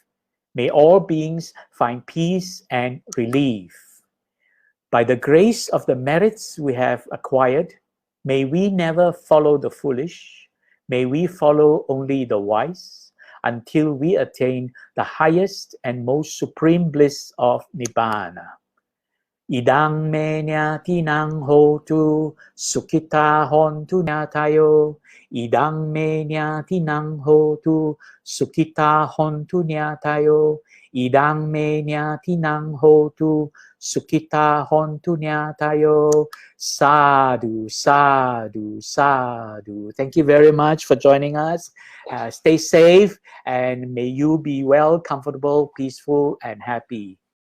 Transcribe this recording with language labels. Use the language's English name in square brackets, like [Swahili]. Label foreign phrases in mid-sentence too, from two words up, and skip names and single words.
[English] May all beings find peace and relief. By the grace of the merits we have acquired, may we never follow the foolish. May we follow only the wise until we attain the highest and most supreme bliss of Nibbana. [Pali] Idang me nyatinang hotu sukhita hontu nyatayo. Idang me nyatinang hotu sukhita hontu nyatayo. Idang me nyatinang hotu sukhita hontu nyatayo. Sadhu, sadhu, sadhu. [English] Thank you very much for joining us. Stay safe, and may you be well, comfortable, peaceful, and happy.